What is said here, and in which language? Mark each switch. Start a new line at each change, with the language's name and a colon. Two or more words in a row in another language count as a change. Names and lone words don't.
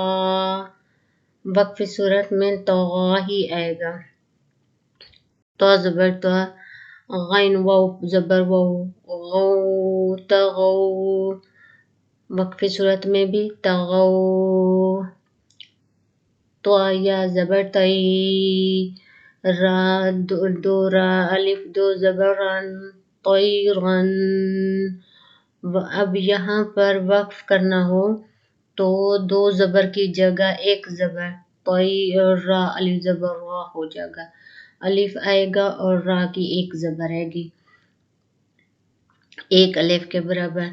Urdu: وقفی صورت میں طغا ہی آئے گا۔ تو زبر تا، غین واو زبر واو، غو، تغو۔ وقفی صورت میں بھی تغو۔ تو یا زبر تی، را دو را الف دو زبر رن، طیرن۔ اب یہاں پر وقف کرنا ہو تو دو زبر کی جگہ ایک زبر، را الف زبر را ہو جائے گا، الف آئے گا اور را کی ایک زبر آئے گی، ایک الف کے برابر۔